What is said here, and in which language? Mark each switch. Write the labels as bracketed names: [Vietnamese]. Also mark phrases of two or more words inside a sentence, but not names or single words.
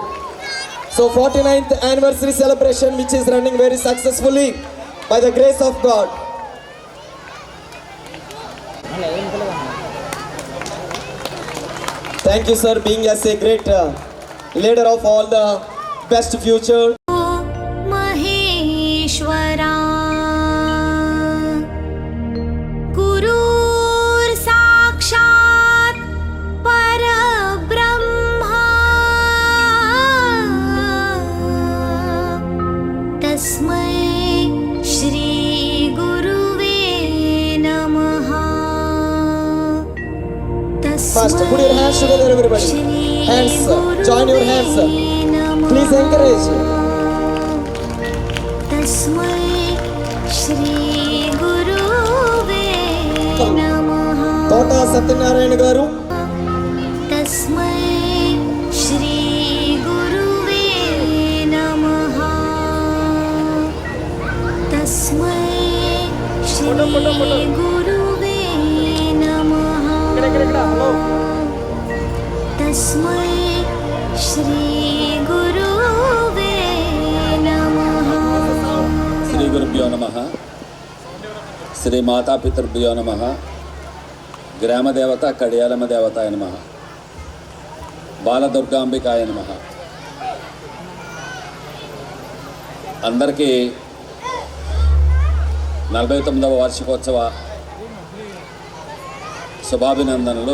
[English] So 49th anniversary celebration which is running very successfully by the grace of God. Thank you sir being as a great leader of all the best future. [Sanskrit] महेश्वरा गुरुर् साक्षात् परब्रह्मा तस्मै श्री गुरुवे नमः [English] fast. Put your hands together, everybody. Hands, join your hands. Please encourage. [Sanskrit] तस्मै श्री गुरुवे नमः [Telugu] తోట సత్యనారాయణ గారు, [Sanskrit] तस्मै श्री गुरुवे नमः तस्मै श्री गुरुवे नमः तस्मै श्री गुरुवे नमः శ్రీ గురుభ్యో నమః. శ్రీ మాతాపితృభ్యో నమః. గ్రామదేవత కడియాలమ్మ దేవతాయ నమః. బాలదుర్గాంబికాయ నమః. [Telugu] అందరికీ 49వ వార్షికోత్సవ శుభాభినందనలు.